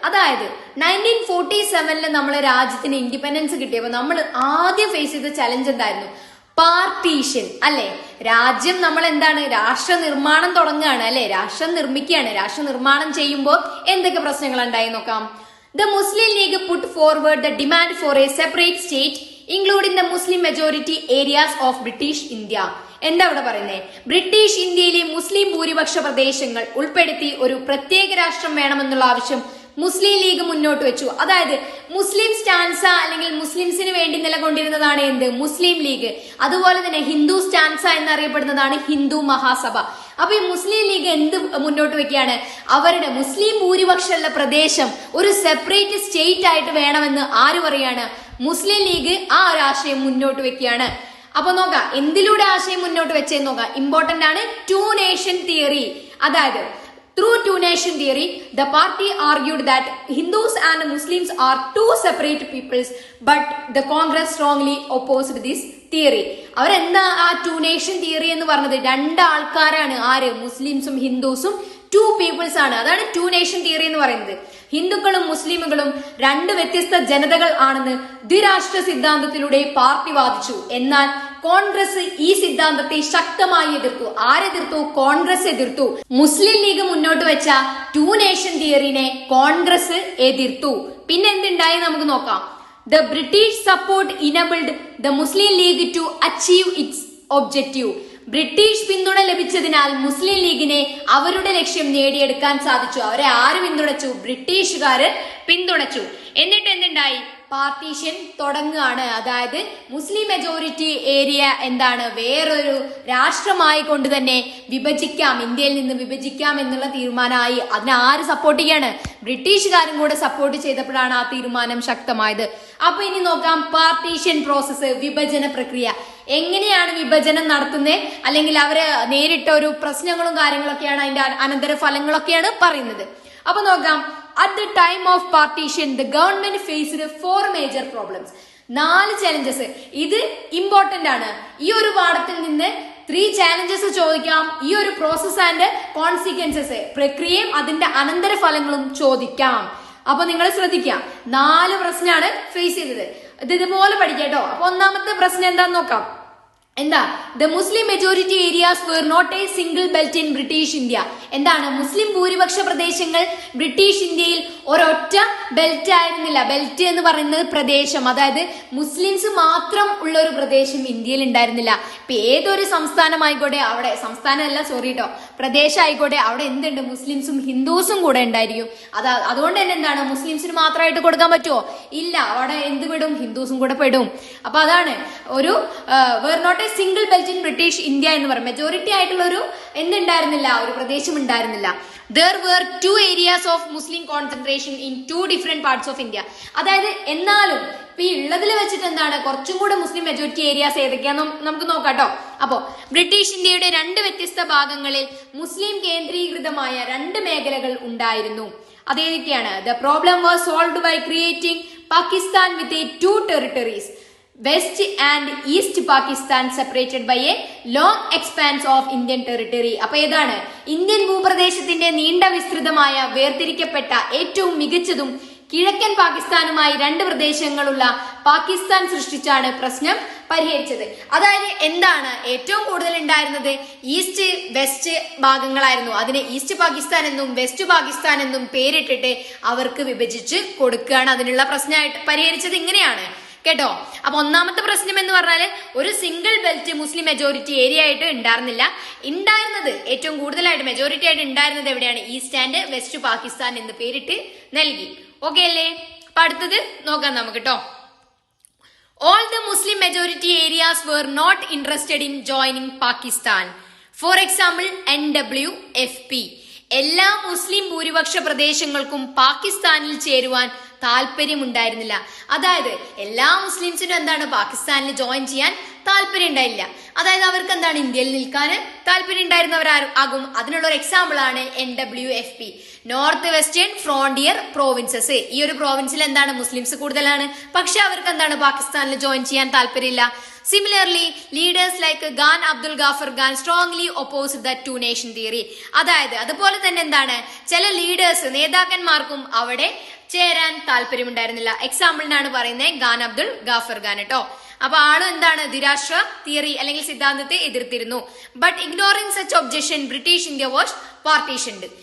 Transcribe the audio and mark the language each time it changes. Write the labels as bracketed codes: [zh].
[ml] അതായത് 1947 നമ്മളെ രാജ്യത്തിന് ഇൻഡിപെൻഡൻസ് കിട്ടിയപ്പോൾ നമ്മൾ ആദ്യം ഫേസ് ചെയ്ത ചലഞ്ച് എന്തായിരുന്നു? പാർട്ടീഷൻ അല്ലെ. രാജ്യം നമ്മൾ എന്താണ്, രാഷ്ട്ര നിർമ്മാണം തുടങ്ങുകയാണ് അല്ലെ, രാഷ്ട്രം നിർമ്മിക്കുകയാണ്. രാഷ്ട്ര നിർമ്മാണം ചെയ്യുമ്പോൾ എന്തൊക്കെ പ്രശ്നങ്ങൾ ഉണ്ടായി നോക്കാം. [en] The Muslim League put forward the demand for a separate state including the Muslim majority areas of British India. [ml] എന്താ ഇവിടെ പറയുന്നത്? ബ്രിട്ടീഷ് ഇന്ത്യയിലെ മുസ്ലിം ഭൂരിപക്ഷ പ്രദേശങ്ങൾ ഉൾപ്പെടുത്തി ഒരു പ്രത്യേക രാഷ്ട്രം വേണമെന്നുള്ള ആവശ്യം മുസ്ലിം ലീഗ് മുന്നോട്ട് വെച്ചു. അതായത് മുസ്ലിം സ്റ്റാൻസ അല്ലെങ്കിൽ മുസ്ലിംസിന് വേണ്ടി നിലകൊണ്ടിരുന്നതാണ് എന്ത്? മുസ്ലിം ലീഗ്. അതുപോലെ തന്നെ ഹിന്ദു സ്റ്റാൻസ എന്നറിയപ്പെടുന്നതാണ് ഹിന്ദു മഹാസഭ. അപ്പൊ ഈ മുസ്ലിം ലീഗ് എന്ത് മുന്നോട്ട് വെക്കുകയാണ്? അവരുടെ മുസ്ലിം ഭൂരിപക്ഷമുള്ള പ്രദേശം ഒരു സെപ്പറേറ്റ് സ്റ്റേറ്റ് ആയിട്ട് വേണമെന്ന് ആര് പറയാണ്? മുസ്ലിം ലീഗ് ആ ഒരു ആശയം മുന്നോട്ട് വെക്കുകയാണ്. അപ്പൊ നോക്കാം എന്തിലൂടെ ആശയം മുന്നോട്ട് വെച്ചേന്ന് നോക്കാം. ഇമ്പോർട്ടന്റ് ആണ് 2 nation തിയറി. [en] അതായത് through 2 nation theory, the party argued that Hindus and Muslims are 2 separate peoples, but the Congress strongly opposed this theory. [ml] അവരെന്താ ആ 2 nation theory എന്ന് പറഞ്ഞത്? 2 ആൾക്കാരാണ്. ആര്? മുസ്ലിംസും ഹിന്ദുസും 2 peoples ആണ്. അതാണ് 2 nation theory എന്ന് പറയുന്നത്. ഹിന്ദുക്കളും മുസ്ലിമുകളും 2 വ്യത്യസ്ത ജനതകൾ ആണെന്ന് ദ്വിരാഷ്ട്ര സിദ്ധാന്തത്തിലൂടെ പാർട്ടി വാദിച്ചു. എന്നാൽ കോൺഗ്രസ് ഈ സിദ്ധാന്തത്തെ ശക്തമായി എതിർത്തു. ആരെതിർത്തു? കോൺഗ്രസ് എതിർത്തു. മുസ്ലിം ലീഗ് മുന്നോട്ട് വെച്ച 2 nation തിയറിനെ കോൺഗ്രസ് എതിർത്തു. പിന്നെ എന്തുണ്ടായി നമുക്ക് നോക്കാം. [en] The British support enabled the Muslim League to achieve its objective. [ml] British പിന്തുണ ലഭിച്ചതിനാൽ മുസ്ലിം ലീഗിനെ അവരുടെ ലക്ഷ്യം നേടിയെടുക്കാൻ സാധിച്ചു. അവരെ ആര് പിന്തുണച്ചു? ബ്രിട്ടീഷുകാര് പിന്തുണച്ചു. എന്നിട്ട് എന്തുണ്ടായി? പാർട്ടീഷൻ തുടങ്ങുകയാണ്. അതായത് മുസ്ലിം മെജോറിറ്റി ഏരിയ എന്താണ്, വേറൊരു രാഷ്ട്രമായി കൊണ്ട് തന്നെ വിഭജിക്കാം, ഇന്ത്യയിൽ നിന്ന് വിഭജിക്കാം എന്നുള്ള തീരുമാനമായി. അതിനെ ആര് സപ്പോർട്ട് ചെയ്യാണ്? ബ്രിട്ടീഷുകാരും കൂടെ സപ്പോർട്ട് ചെയ്തപ്പോഴാണ് ആ തീരുമാനം ശക്തമായത്. അപ്പൊ ഇനി നോക്കാം പാർട്ടീഷൻ പ്രോസസ്സ്, വിഭജന പ്രക്രിയ. എങ്ങനെയാണ് വിഭജനം നടത്തുന്നത്, അല്ലെങ്കിൽ അവര് നേരിട്ട ഒരു പ്രശ്നങ്ങളും കാര്യങ്ങളൊക്കെയാണ്, അതിന്റെ അനന്തര ഫലങ്ങളൊക്കെയാണ് പറയുന്നത്. അപ്പൊ നോക്കാം. [en] At the time of partition, the government faced 4 major problems. [ml] 4 challenges. ഇത് ഇമ്പോർട്ടന്റ് ആണ്. ഈ ഒരു പാഠത്തിൽ നിന്ന് 3 challenges ചോദിക്കാം. ഈ ഒരു [en] process and consequences, [ml] പ്രക്രിയയും അതിന്റെ അനന്തര ഫലങ്ങളും ചോദിക്കാം. അപ്പൊ നിങ്ങൾ ശ്രദ്ധിക്കാം, 4 പ്രശ്നമാണ് ഫേസ് ചെയ്തത്. ഇത് ഇതുപോലെ പഠിക്കാട്ടോ. അപ്പൊ ഒന്നാമത്തെ പ്രശ്നം എന്താന്ന് നോക്കാം. എന്താ? [en] The Muslim majority areas were not a single belt in British India. [ml] എന്താണ്? മുസ്ലിം ഭൂരിപക്ഷ പ്രദേശങ്ങൾ ബ്രിട്ടീഷ് ഇന്ത്യയിൽ ഒരൊറ്റ ബെൽറ്റ് ആയിരുന്നില്ല. ബെൽറ്റ് എന്ന് പറയുന്നത് പ്രദേശം, അതായത് മുസ്ലിംസ് മാത്രം ഉള്ള ഒരു പ്രദേശം ഇന്ത്യയിൽ ഉണ്ടായിരുന്നില്ല. ഇപ്പൊ ഏതൊരു സംസ്ഥാനമായിക്കോട്ടെ, അവിടെ സംസ്ഥാനമല്ല സോറി കേട്ടോ, പ്രദേശം ആയിക്കോട്ടെ, അവിടെ എന്തുണ്ട്? മുസ്ലിംസും ഹിന്ദുസും കൂടെ ഉണ്ടായിരിക്കും. അതുകൊണ്ട് തന്നെ എന്താണ്, മുസ്ലിംസിന് മാത്രമായിട്ട് കൊടുക്കാൻ പറ്റുമോ? ഇല്ല, അവിടെ എന്ത് പെടും? ഹിന്ദുസും കൂടെ പെടും. അപ്പൊ അതാണ് ഒരു [en] were not a single belt in British India [ml] എന്ന് പറയും. മെജോറിറ്റി ആയിട്ടുള്ള ഒരു എന്തുണ്ടായിരുന്നില്ല, ഒരു പ്രദേശം ഉണ്ടായിരുന്നില്ല. [en] There were 2 areas of Muslim concentration in 2 different parts of India. [ml] അതായത് എന്നാലും ഇപ്പൊ ഈ ഉള്ളതിൽ വെച്ചിട്ട് എന്താണ്, കുറച്ചും കൂടെ മുസ്ലിം മെജോറിറ്റി ഏരിയാസ് ഏതൊക്കെയാന്ന് നമുക്ക് നോക്കാട്ടോ. അപ്പോ ബ്രിട്ടീഷ് ഇന്ത്യയുടെ 2 വ്യത്യസ്ത ഭാഗങ്ങളിൽ മുസ്ലിം കേന്ദ്രീകൃതമായ 2 മേഖലകൾ ഉണ്ടായിരുന്നു. അതേതൊക്കെയാണ്? [en] The problem was solved by creating Pakistan with a 2 territories. West and East Pakistan separated by a long expanse of Indian territory. [ml] അപ്പൊ ഏതാണ്? ഇന്ത്യൻ ഭൂപ്രദേശത്തിന്റെ നീണ്ട വിസ്തൃതമായ വേർതിരിക്കപ്പെട്ട ഏറ്റവും മികച്ചതും കിഴക്കൻ പാകിസ്ഥാനുമായി 2 പ്രദേശങ്ങളുള്ള പാകിസ്ഥാൻ സൃഷ്ടിച്ചാണ് പ്രശ്നം പരിഹരിച്ചത്. അതായത് എന്താണ് ഏറ്റവും കൂടുതൽ ഉണ്ടായിരുന്നത്? East west ഭാഗങ്ങളായിരുന്നു. അതിനെ ഈസ്റ്റ് പാകിസ്ഥാൻ എന്നും വെസ്റ്റ് പാകിസ്ഥാൻ എന്നും പേരിട്ടിട്ട് അവർക്ക് വിഭജിച്ച് കൊടുക്കുകയാണ്. അതിനുള്ള പ്രശ്നമായിട്ട് പരിഹരിച്ചത് ഇങ്ങനെയാണ് കേട്ടോ. അപ്പൊ ഒന്നാമത്തെ പ്രശ്നം എന്ന് പറഞ്ഞാല് ഒരു സിംഗിൾ ബെൽറ്റ് മുസ്ലിം മെജോറിറ്റി ഏരിയ ആയിട്ട് ഉണ്ടായിരുന്നില്ല. ഉണ്ടായിരുന്നത് ഏറ്റവും കൂടുതലായിട്ട് മെജോറിറ്റി ആയിട്ട് ഉണ്ടായിരുന്നത് എവിടെയാണ്? ഈസ്റ്റ് ആൻഡ് വെസ്റ്റ് പാകിസ്ഥാൻ എന്ന് പേരിട്ട് നൽകി. ഓക്കെ അല്ലേ? അപ്പൊ അടുത്തത് നോക്കാം നമുക്ക് കേട്ടോ. [en] All the Muslim majority areas were not interested in joining Pakistan. For example, NWFP. [ml] എല്ലാ മുസ്ലിം ഭൂരിപക്ഷ പ്രദേശങ്ങൾക്കും പാകിസ്ഥാനിൽ ചേരുവാൻ താല്പര്യമുണ്ടായിരുന്നില്ല. അതായത് എല്ലാ മുസ്ലിംസിനും എന്താണ് പാകിസ്ഥാനിൽ ജോയിൻ ചെയ്യാൻ താല്പര്യം ഉണ്ടായില്ല. അതായത് അവർക്ക് എന്താണ് ഇന്ത്യയിൽ നിൽക്കാൻ താല്പര്യം ഉണ്ടായിരുന്നവരാകും. അതിനുള്ള ഒരു എക്സാമ്പിൾ ആണ് NWFP, north western frontier provinces. ഈ ഒരു പ്രോവിൻസിൽ എന്താണ് മുസ്ലിംസ് കൂടുതലാണ്, പക്ഷെ അവർക്ക് എന്താണ് പാകിസ്ഥാനിൽ ജോയിൻ ചെയ്യാൻ താല്പര്യമില്ല. [en] Similarly, leaders like Gan Abdul Ghaffar Khan strongly opposed the two nation theory. [ml] അതായത് അതുപോലെ തന്നെ എന്താണ് ചില ലീഡേഴ്സ് നേതാക്കന്മാർക്കും അവിടെ ചേരാൻ താല്പര്യമുണ്ടായിരുന്നില്ല. എക്സാമ്പിളിനാണ് പറയുന്നത് ഗാൻ അബ്ദുൾ ഗാഫർ ഖാൻ കേട്ടോ. അപ്പൊ ആളും എന്താണ് ദ്വിരാഷ്ട്ര തിയറി അല്ലെങ്കിൽ സിദ്ധാന്തത്തെ എതിർത്തിരുന്നു. [en] But ignoring such objection British India was partitioned.